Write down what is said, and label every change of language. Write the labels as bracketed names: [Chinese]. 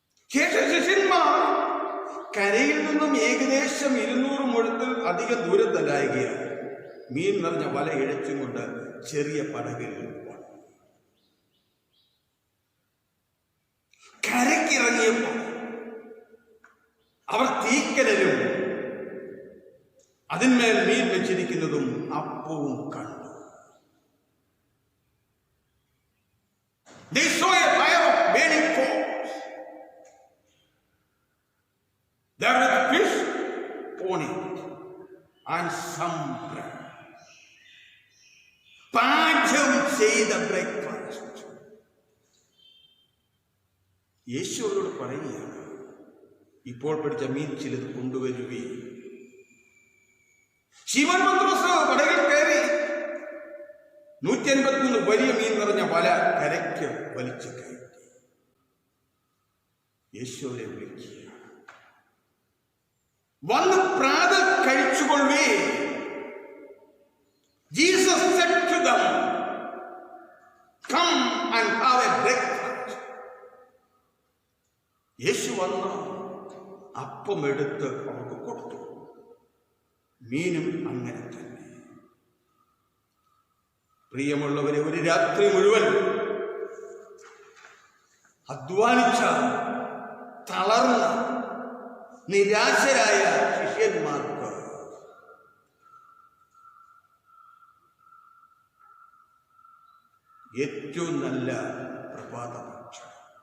[Malayalam] ശേഷം ശിഷ്യന്മാർ കരയിൽ നിന്നും ഏകദേശം 200 മുഴത്തിൽ അധികം ദൂരത്തല്ലായകയാൽ മീൻ നിറഞ്ഞ വല ഇഴച്ചും കൊണ്ട് ചെറിയ പടകിൽ കരക്കിറങ്ങിയപ്പോൾ അവർ തീക്കനലും അതിന്മേൽ മീൻ വെച്ചിരിക്കുന്നതും അപ്പവും കണ്ടു. [English] They saw a fire of burning coals. There was a fish on it. and some bread. [Malayalam] പാചകം ചെയ്ത ബ്രേക്ക്ഫാസ്റ്റ്. യേശു അവരോട് പറയുകയാണ്, ഇപ്പോൾ പിടിച്ച മീൻ ചിലത് കൊണ്ടുവരുവേ. ശിമോൻ പത്രോസ് പടകിൽ കയറി 153 വലിയ മീൻ നിറഞ്ഞ വല കരയ്ക്ക് വലിച്ചു കയറ്റി. യേശു അവരെ വിളിക്കുക, വന്ന് പ്രാതൽ കഴിച്ചുകൊള്ളേ. [English] Jesus said to them, come and have a breakfast. [Malayalam] യേശു വന്ന് അപ്പം എടുത്ത് അവർക്ക് കൊടുത്തു. മീനും അങ്ങനെ തന്നെ. പ്രിയമുള്ളവരെ, ഒരു രാത്രി മുഴുവൻ അധ്വാനിച്ച, തളർന്ന, നിരാശരായ ശിഷ്യന്മാർക്ക് ഏറ്റവും നല്ല പ്രഭാത ഭക്ഷണം.